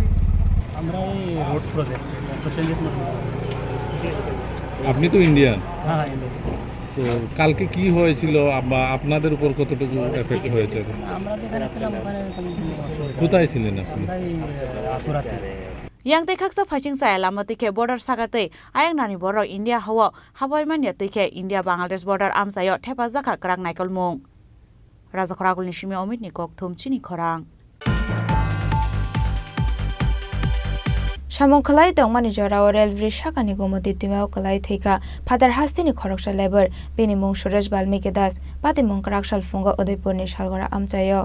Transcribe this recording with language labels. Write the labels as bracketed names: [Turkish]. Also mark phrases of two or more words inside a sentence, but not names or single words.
[Bangla] আমরা এই রোড প্রজেক্ট আপনি তো ইন্ডিয়ান? হ্যাঁ, ইন্ডিয়ান। তো কালকে কি হয়েছিল বা আপনাদের উপর কতটুকু এফেক্ট হয়েছে? আমরা যেখানে ছিলাম ওখানে কোথায় ছিলেন আপনি? আশুরাতে। [Kok Borok] Yang tekaksa phasing sa lama tike border sagate ayang nani borok India hawa habai mania tike India Bangladesh border amsayo thepa jaka krang naikol mung Raja Khoragul ni shimi omit ni kok thumchini khorang Samongkhlai tongmani jorao rail bridge sakani gomoti timao kalai theka Father Hastini khoroksha labor bini mung Suresh Balmiki Das pati mung Karakshal fungo Udaipur ni Shalgora amchayo